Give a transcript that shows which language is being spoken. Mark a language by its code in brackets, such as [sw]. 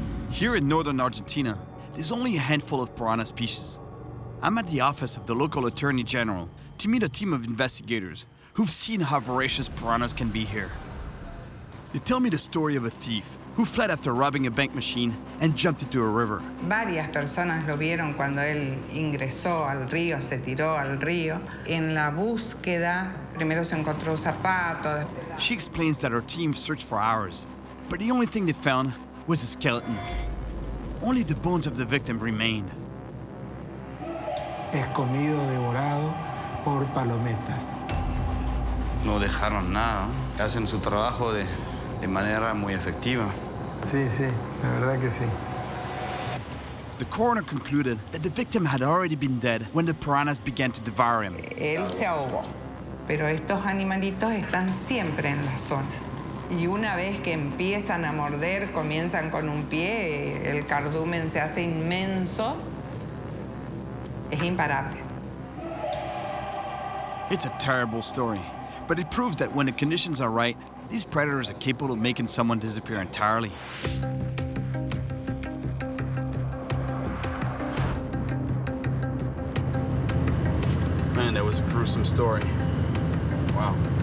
[en] Here in Northern Argentina, there's only a handful of piranha species. I'm at the office of the local Attorney General to meet a team of investigators who've seen how voracious piranhas can be here. They tell me the story of a thief who fled after robbing a bank machine and jumped into a river. [es] Varias personas lo vieron cuando él ingresó al río, se tiró al río. En la búsqueda, primero se encontró un zapato. [en] She explains that her team searched for hours, but the only thing they found was a skeleton. Only the bones of the victim remained. [es] Es comido, devorado por palometas. No dejaron nada. Hacen su trabajo de manera muy efectiva. Sí, sí, la verdad que sí. [en] The coroner concluded that the victim had already been dead when the piranhas began to devour him. [es] Él se ahogó, pero estos animalitos están siempre en la zona. Y una vez que empiezan a morder, comienzan con un pie, el cardumen se hace inmenso. Es imparable. [en] It's a terrible story, but it proves that when the conditions are right, these predators are capable of making someone disappear entirely. Man, that was a gruesome story. Wow.